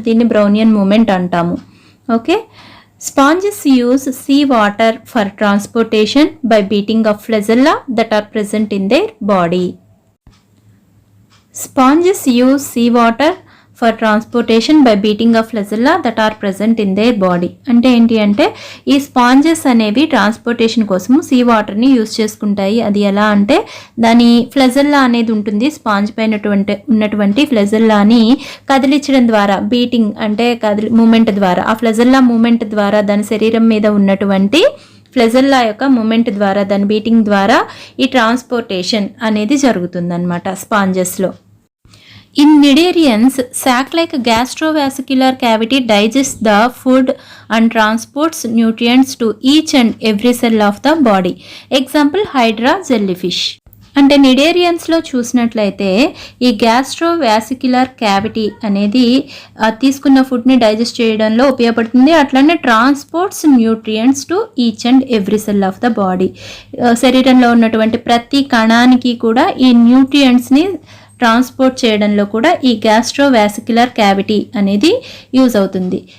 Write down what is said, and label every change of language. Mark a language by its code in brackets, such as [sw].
[te] దీన్ని Brownian moment అంటాము. [en] Okay, Sponges use seawater for transportation by beating of flagella that are present in their body. Sponges use seawater for transportation by beating of flagella that are present in their body. [te] అంటే ఏంటి అంటే ఈ sponges అనేవి transportation కోసము see వాటర్ని use చేసుకుంటాయి. అది ఎలా అంటే దాని ఫ్లెజెల్లా అనేది ఉంటుంది, స్పాంజ్ పైన ఉన్నటువంటి ఫ్లెజెల్లాని కదిలించడం ద్వారా, బీటింగ్ అంటే మూమెంట్ ద్వారా, ఆ ఫ్లెజెల్లా మూమెంట్ ద్వారా దాని శరీరం మీద ఉన్నటువంటి ఫ్లెజెల్లా యొక్క మూమెంట్ ద్వారా, దాని బీటింగ్ ద్వారా ఈ ట్రాన్స్పోర్టేషన్ అనేది జరుగుతుందన్నమాట స్పాంజెస్లో. [en] In cnidarians, sac-like gastrovascular cavity digests the food and transports nutrients to each and every cell of the body. Example, Hydra jellyfish. [te] అంటే నిడేరియన్స్లో చూసినట్లయితే ఈ గ్యాస్ట్రోవాసిక్యులర్ క్యావిటీ అనేది తీసుకున్న ఫుడ్ని డైజెస్ట్ చేయడంలో ఉపయోగపడుతుంది. [en] అట్లనే transports nutrients to each and every cell of the body. [te] శరీరంలో ఉన్నటువంటి ప్రతి కణానికి కూడా ఈ న్యూట్రియంట్స్ని ట్రాన్స్పోర్ట్ చేయడంలో కూడా ఈ గ్యాస్ట్రోవాసిక్యులర్ క్యావిటీ అనేది యూజ్ అవుతుంది.